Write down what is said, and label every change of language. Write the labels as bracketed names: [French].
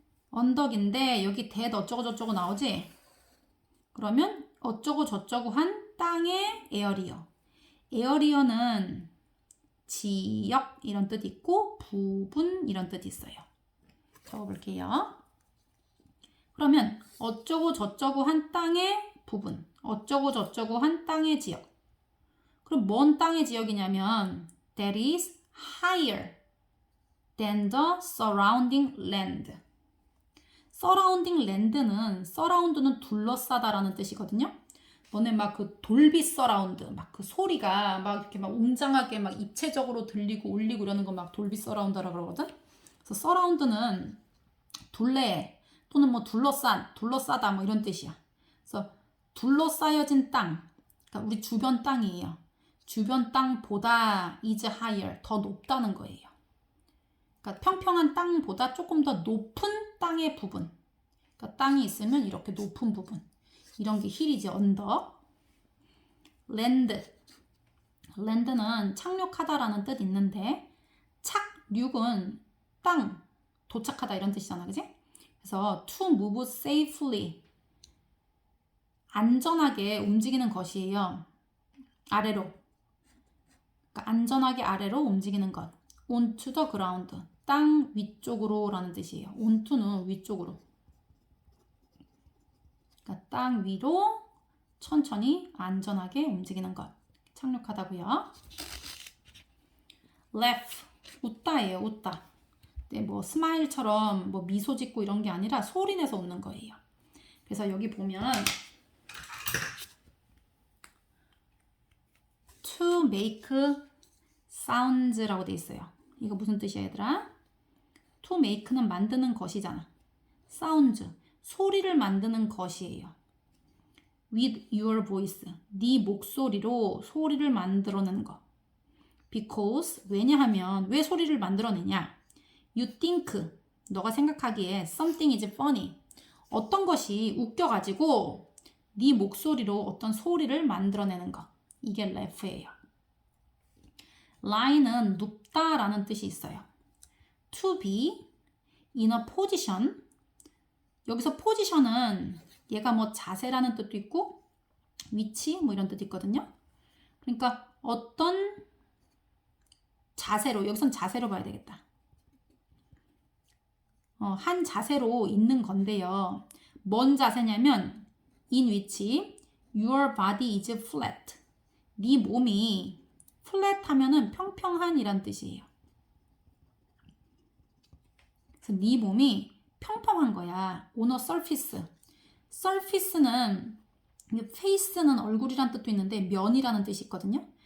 [Korean] 언덕인데 여기 that 어쩌고 저쩌고 나오지? 그러면 어쩌고 저쩌고 한 땅의 에어리어. 에어리어는 지역 이런 뜻 있고 부분 이런 뜻 있어요. 적어볼게요. 그러면 어쩌고 저쩌고 한 땅의 부분, 어쩌고 저쩌고 한 땅의 지역. 그럼 뭔 땅의 지역이냐면 [English] that is higher than the surrounding land. [Korean] surrounding land는 surround는 둘러싸다라는 뜻이거든요. 너네 막 그 돌비 서라운드, 막 그 소리가 막 이렇게 막 웅장하게 막 입체적으로 들리고 울리고 이러는 거 막 돌비 서라운드라 그러거든. 그래서 서라운드는 둘레 또는 뭐 둘러싸다 뭐 이런 뜻이야. 그래서 둘러싸여진 땅, 그러니까 우리 주변 땅이에요. 주변 땅보다 is higher, 더 높다는 거예요. 그러니까 평평한 땅보다 조금 더 높은 땅의 부분. 그러니까 땅이 있으면 이렇게 높은 부분. 이런 게 힐이지, 언덕. 랜드. 랜드는 착륙하다라는 뜻 있는데 착륙은 땅, 도착하다 이런 뜻이잖아, 그지? [English] 그래서 to move safely. [Korean] 안전하게 움직이는 것이에요. 아래로. 그러니까 안전하게 아래로 움직이는 것. [English] onto the ground. [Korean] 땅 위쪽으로 라는 뜻이에요. onto는 위쪽으로. 그러니까 땅 위로 천천히 안전하게 움직이는 것. 착륙하다고요. laugh. 웃다예요. 웃다. 네, 뭐 스마일처럼 뭐 미소 짓고 이런 게 아니라 소리 내서 웃는 거예요. 그래서 여기 보면 [English] to make sounds [Korean] 라고 돼 있어요. 이거 무슨 뜻이야, 얘들아? to make는 만드는 것이잖아. sounds, 소리를 만드는 것이에요. [English] with your voice, [Korean] 네 목소리로 소리를 만들어내는 거. because, 왜냐하면 왜 소리를 만들어내냐? [English] you think, [Korean] 너가 생각하기에 [English] something is funny. [Korean] 어떤 것이 웃겨가지고 네 목소리로 어떤 소리를 만들어내는 거. 이게 laugh예요. lie는 눕다라는 뜻이 있어요. [English] to be in a position. [Korean] 여기서 position은 얘가 뭐 자세라는 뜻도 있고 위치 뭐 이런 뜻도 있거든요. 그러니까 어떤 자세로, 여기선 자세로 봐야 되겠다. 한 자세로 있는 건데요. 뭔 자세냐면 [English] in which your body is flat. [Korean] 네 몸이 flat 하면은 평평한 이란 뜻이에요. 그래서 네 몸이 평평한 거야. [English] on a surface. [Korean] surface는 face는 얼굴이란 뜻도 있는데 면이라는 뜻이 있거든요.